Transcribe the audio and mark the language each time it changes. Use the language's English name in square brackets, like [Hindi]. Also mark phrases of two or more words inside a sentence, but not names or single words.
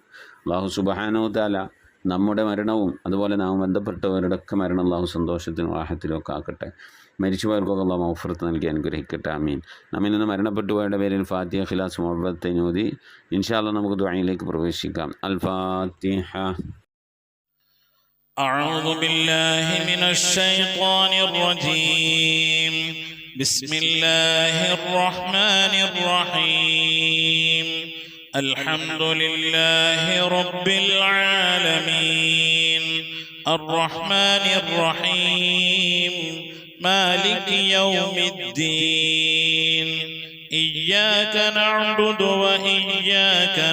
[Malayalam] അല്ലാഹു [Arabic] سبحانه وتعالى [Malayalam] നമ്മുടെ മരണവും അതുപോലെ നാം ബന്ധപ്പെട്ടവരുടെയൊക്കെ മരണം അല്ലാഹു സന്തോഷത്തിനും റാഹത്തിലും ഒക്കെ ആക്കട്ടെ. മരിച്ചുപോയവർക്കൊക്കെ അല്ലാഹു മഗ്ഫിറത്ത് നൽകി അനുഗ്രഹിക്കട്ടെ. ആമീൻ. നമ്മിൽ നിന്ന് മരണപ്പെട്ടു പോയവരുടെ പേരിൽ ഫാത്തിഹ, ഖിലാസ്, മുഅവ്വദത്തൈൻ ഓതി [Arabic] إن شاء الله [Malayalam] നമുക്ക് ദുആയിലേക്ക് പ്രവേശിക്കാം. അൽ ഫാത്തിഹ. [Arabic] أعوذ بالله من الشيطان الرجيم. بسم الله الرحمن الرحيم. الحمد لله رب العالمين الرحمن الرحيم مالك يوم الدين إياك نعبد وإياك